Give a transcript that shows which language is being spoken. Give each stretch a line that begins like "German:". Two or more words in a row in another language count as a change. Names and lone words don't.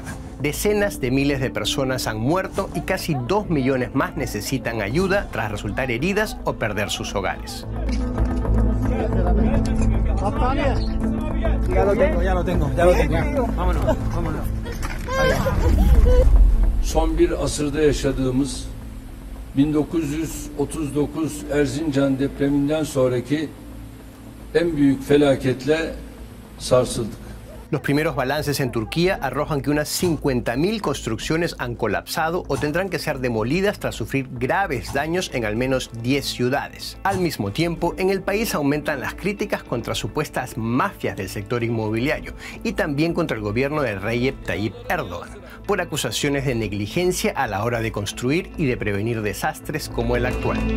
Spanish: Decenas de miles de personas han muerto y casi 2 millones más necesitan ayuda tras resultar heridas o perder sus hogares. Ya lo tengo. Vámonos.
Turkish: Son bir asırda yaşadığımız 1939 Erzincan depreminden sonraki en büyük felaketle sarsıldık.
Spanish: Los primeros balances en Turquía arrojan que unas 50.000 construcciones han colapsado o tendrán que ser demolidas tras sufrir graves daños en al menos 10 ciudades. Al mismo tiempo, en el país aumentan las críticas contra supuestas mafias del sector inmobiliario y también contra el gobierno de Recep Tayyip Erdogan, por acusaciones de negligencia a la hora de construir y de prevenir desastres como el actual.